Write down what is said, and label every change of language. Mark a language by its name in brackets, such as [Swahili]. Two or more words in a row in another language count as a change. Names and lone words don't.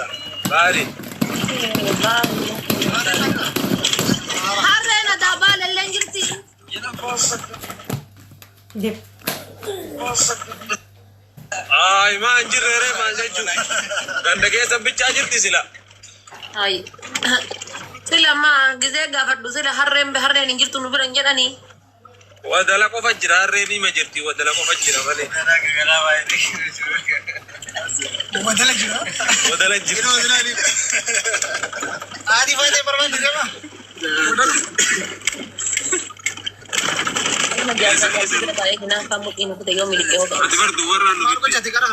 [Oromo] Baari. Harree na daabaa lalleen jirti. Maan jirre maan jechuun. Ganda keessa bichaa jirti sila. Ay. Sila ma gizee gaafadhu sila harreen hin jirtu nu biran jedhanii. Wadala qofa jira harreen hima jirti wadala qofa jira malee. Wadala jira. Adi fayyadee barbaadu jama. Ati bardu warra nu bitti.